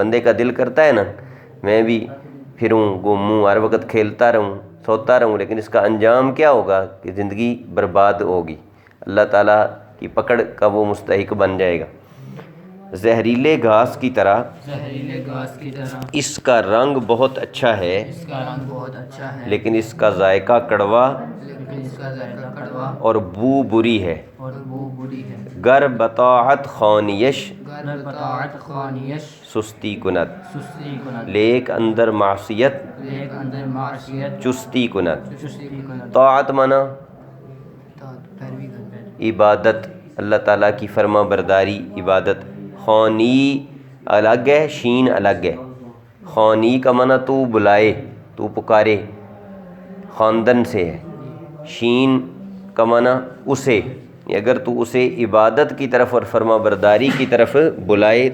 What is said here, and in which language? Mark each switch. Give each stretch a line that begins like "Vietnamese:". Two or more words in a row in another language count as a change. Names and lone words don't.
Urdu: بندے کا دل کرتا ہے نا میں بھی پھروں گھوموں ہر وقت کھیلتا رہوں سوتا رہوں، لیکن اس کا انجام کیا ہوگا کہ زندگی برباد ہوگی، اللہ تعالیٰ کی پکڑ کا وہ مستحق بن جائے گا. زہریلے گھاس کی طرح اس کا رنگ بہت اچھا ہے لیکن اس کا ذائقہ کڑوا اور بو بری ہے.
Persian: گر بطاعت خوانیش سستی کند لیک اندر معصیت چستی کند.
Urdu: طاعت مانا عبادت، اللہ تعالیٰ کی فرما برداری، عبادت. خوانی الگ ہے، شین الگ ہے. خوانی کا معنی تو بلائے، تو پکارے، خواندن سے ہے. شین کا معنی اسے، اگر تو اسے عبادت کی طرف اور فرما برداری کی طرف بلائے.